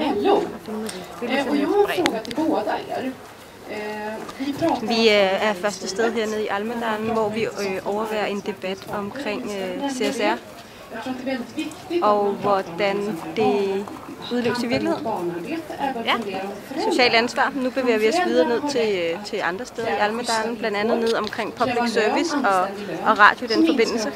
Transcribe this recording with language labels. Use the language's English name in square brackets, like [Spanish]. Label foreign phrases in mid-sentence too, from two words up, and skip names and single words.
[Swedish] dialog. Och jag har en fråga till båda er. [Danish] Vi er første sted hernede i Almedalen, hvor vi overværer en debat omkring CSR og hvordan det udleves i virkeligheden. Ja, socialt ansvar. Nu bevæger vi os videre ned til andre steder i Almedalen, blandt andet ned omkring public service og radio i den forbindelse.